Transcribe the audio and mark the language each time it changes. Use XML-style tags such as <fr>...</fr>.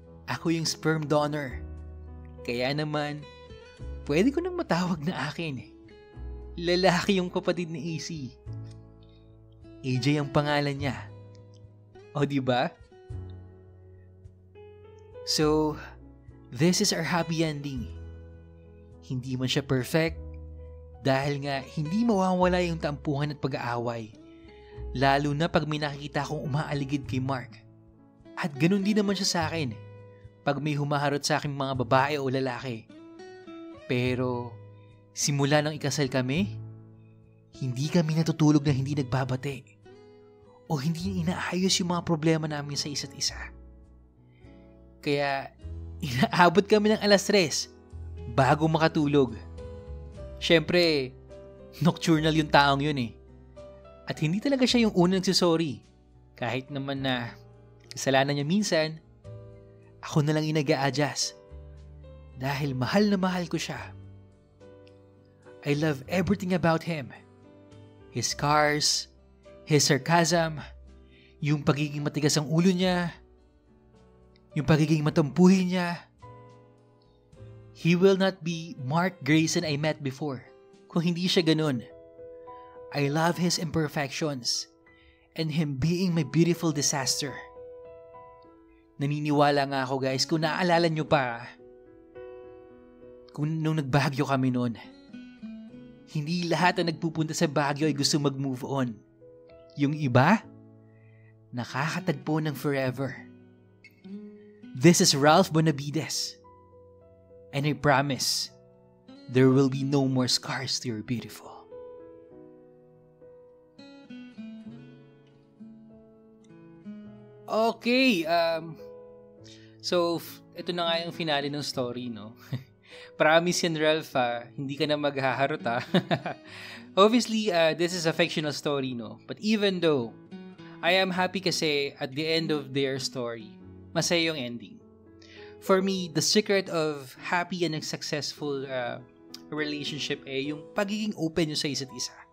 <tl>Ako yung sperm donor. Kaya naman, pwede ko nang matawag na akin. Lalaki yung kapatid ni AC. AJ ang pangalan niya. O diba?</tl> <en>So, this is our happy ending.</en> <tl>Hindi man siya perfect dahil nga hindi mawawala yung tampuhan at pag-aaway. Lalo na pag may nakikita akong umaaligid kay Mark. At ganun din naman siya sa akin pag may humaharot sa aking mga babae o lalaki. Pero simula nang ikasal kami, hindi kami natutulog na hindi nagbabate o hindi inaayos yung mga problema namin sa isa't isa. Kaya inaabot kami ng 3:00 bago makatulog. Siyempre, nocturnal yung taong yun eh. At hindi talaga siya yung unang nagsasorry. Kahit naman na kasalanan niya minsan, ako na lang yung nag-a-adjust. Dahil mahal na mahal ko siya.</tl> <en>I love everything about him. His scars, his sarcasm,</en> <tl>yung pagiging matigas ang ulo niya, yung pagiging matampuhin niya.</tl> <en>He will not be Mark Grayson I met before</en> <tl>kung hindi siya ganun.</tl> <en>I love his imperfections and him being my beautiful disaster.</en> <tl>Naniniwala nga ako guys, kung naaalala nyo pa, kung nung nagbagyo kami noon, hindi lahat na nagpupunta sa Baguio ay gusto mag-move on. Yung iba, nakakatagpo ng forever.</tl> <en>This is Ralph Bonavides. And I promise, there will be no more scars to your beautiful.</en> <tl>Okay, so ito na nga yung finale ng story, no?</tl> <en>Promise yan, Ralph,</en> <tl>hindi ka na maghaharot,</tl> <en>Obviously, this is a fictional story, no? But even though, I am happy kasi at the end of their story,</en> <tl>masaya yung</tl> <en>ending. For me, the secret of happy and successful relationship</en> <tl>yung pagiging open nyo sa isa't isa.</tl>